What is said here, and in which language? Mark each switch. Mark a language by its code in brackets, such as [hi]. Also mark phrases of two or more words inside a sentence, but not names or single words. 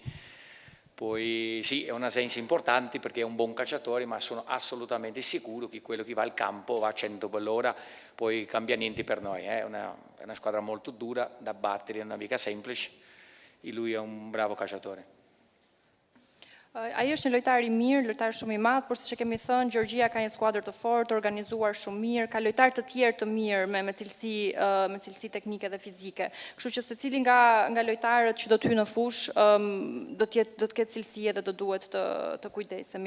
[it] Poi sì, è un'assenza importante perché è un buon calciatore, ma sono assolutamente sicuro che quello che va al campo va a 100 per l'ora, poi cambia niente per noi. È una squadra molto dura da battere, non è mica semplice, e lui è un bravo calciatore. [sq] Ai është një lojtar I mirë, lojtar shumë I madh, por siç e kemi thënë, Gjeorgjia ka një skuadër të fortë, organizuar shumë mirë, ka lojtar të tjerë të mirë me cilësi teknike dhe fizike. Kështu që secili nga lojtarët që do të hyjnë në fushë do të ketë cilësi dhe do duhet të kujdesemi.